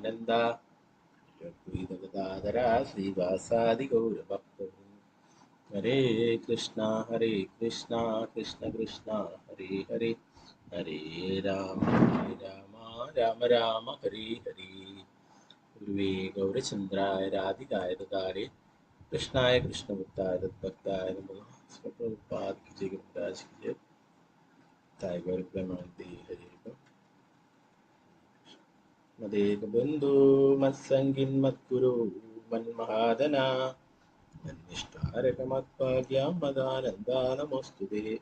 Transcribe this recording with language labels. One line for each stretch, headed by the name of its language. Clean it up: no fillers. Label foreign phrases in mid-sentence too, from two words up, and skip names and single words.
Sanskrit: പരമാനന്ദ ശ്രീവാസാദി ഗൗരഭക്തോ ഹരേ കൃഷ്ണ കൃഷ്ണ കൃഷ്ണ ഹരേ ഹരേ ഹരേ രാമ രാമ രാമ ഹരേ ഹരേ. ഗുരുവേ ഗൗരചന്ദ്രായ രാധികായ ദാരെ കൃഷ്ണായ കൃഷ്ണഭക്തായ തദ്ഭക്തായ നമഃ.
Hindi: പ്രഭുപാദ की जय, गुरुराज की जय,
Bangla: তায় গৌর প্রেমানন্দে হরে.
Sanskrit: मदेक बंधु मत्संगिन मद्गुरु मन्महादना मन्निष्ठारक मद्भाग्यं मदानंदा नमोस्तुते.